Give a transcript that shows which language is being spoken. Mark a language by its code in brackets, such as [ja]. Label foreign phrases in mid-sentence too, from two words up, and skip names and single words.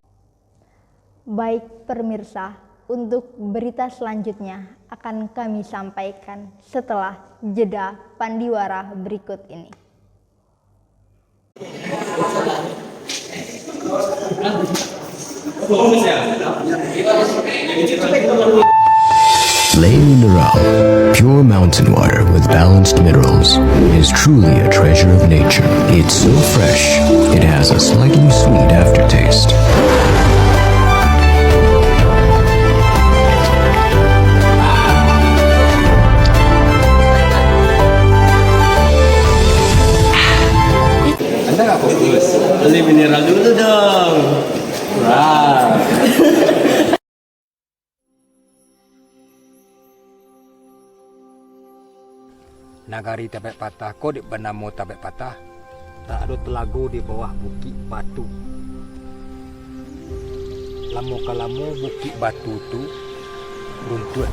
[id] Baik pemirsa, untuk berita selanjutnya akan kami sampaikan setelah jeda pandiwara berikut ini. Le Mineral, [en] pure mountain water with balanced minerals, is truly a treasure of nature. It's so fresh, it has a slightly sweet aftertaste. [id] Anda nggak fokus? Beli mineral dulu dong. Wah. [min] Nagari Tabek Patah, kau di Banamo Tabek Patah, tak ada telaga di bawah Bukit Batu. Lamo-kalamo Bukit Batu tu runtuh.